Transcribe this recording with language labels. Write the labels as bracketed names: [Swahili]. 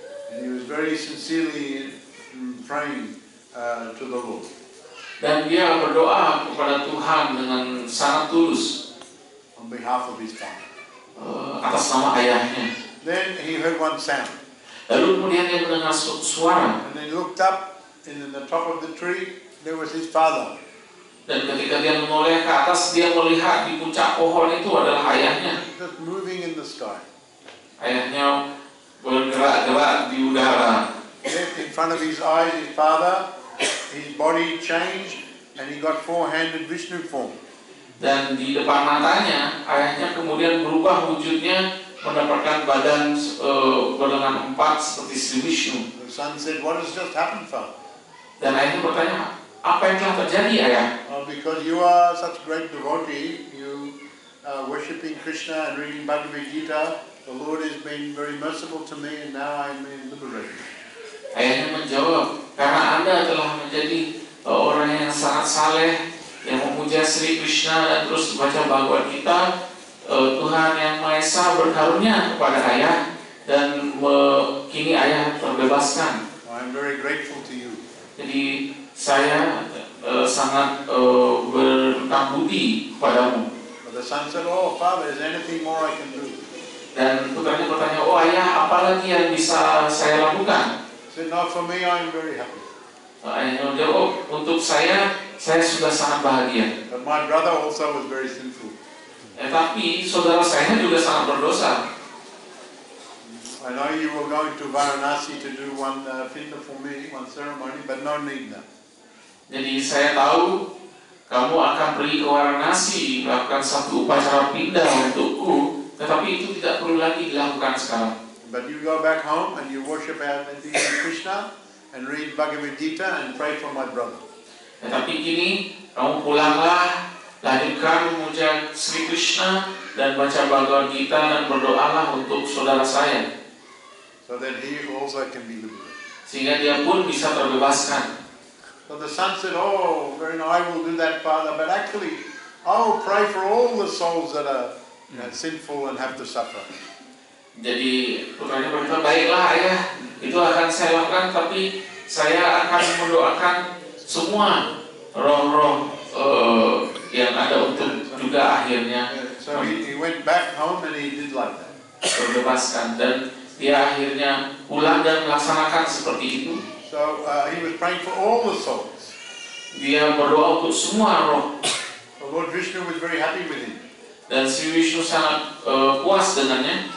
[English] And he was very sincerely praying to the Lord. [Indonesian] Dan dia berdoa kepada Tuhan dengan sangat tulus [English] On behalf of his father. [Indonesian] Atas nama ayahnya. [English] Then he heard one sound. [Indonesian] Lalu kemudian dia mendengar suatu suara. [English] And he looked up, and in the top of the tree, there was his father. [Indonesian] Dan ketika dia menoleh ke atas, dia melihat di puncak pohon itu adalah ayahnya. [English] Just moving in the sky. [Indonesian] Ayahnya bergerak-gerak di udara. [English] Then in front of his eyes, his father, his body changed, and he got four-handed Vishnu form. [Indonesian] Dan di depan matanya, ayahnya kemudian berubah wujudnya, mendapatkan badan berlengan empat seperti Sri Vishnu. [English] The son said, what has just happened, father? [Indonesian] Dan ayahnya bertanya, apa yang telah terjadi, ayah? [English] Because you are such great devotee, you worshipping Krishna and reading Bhagavad Gita, the Lord has been very merciful to me, and now I am liberated. [Indonesian] Ayahnya menjawab, karena Anda telah menjadi orang yang sangat saleh, yang memuja Sri Krishna dan terus baca Bhagavad Gita, Tuhan Yang Maha Esa berkarunia kepada ayah dan kini ayah terbebaskan. [English] I am very grateful to you. [Indonesian] Jadi saya sangat berhutang budi kepadamu. [English] But the son said, oh father, is there anything more I can do? [Indonesian] Dan putranya bertanya, oh ayah, apa lagi yang bisa saya lakukan? [English] He said, no, for me I am very happy. [Indonesian] Ayahnya menjawab, oh untuk saya sudah sangat bahagia. [English] But my brother also was very sinful. [Indonesian] Tapi saudara saya juga sangat berdosa. [English] I know you were going to Varanasi to do one pinda for me, one ceremony, but no need now. [Indonesian] Jadi saya tahu kamu akan pergi ke Varanasi melakukan satu upacara pindah untukku, tetapi itu tidak perlu lagi dilakukan sekarang. [English] But you go back home and you worship our Krishna and read Bhagavad Gita and pray for my brother. [Indonesian] Tetapi kini kamu pulanglah, lanjutkan memuja Sri Krishna dan baca Bhagavad Gita dan berdoalah untuk saudara saya. [English] So that he also can be liberated. [Indonesian] Sehingga dia pun bisa terbebaskan. [English] So the son said, oh, very nice, I will do that, father, but actually I will pray for all the souls that are sinful and have to suffer. [Indonesian] Jadi putranya berkata, baiklah ayah, itu akan saya lakukan, tapi saya akan mendoakan semua roh-roh yang ada untuk juga akhirnya [English] So he went back home and he did like that. [Indonesian] terbebaskan, dan dia akhirnya pulang dan melaksanakan seperti itu. [English] So he was praying for all the souls. [Indonesian] Dia berdoa untuk semua roh. [English] The Lord Vishnu was very happy with him. [Indonesian] Dan Sri Vishnu sangat puas dengannya.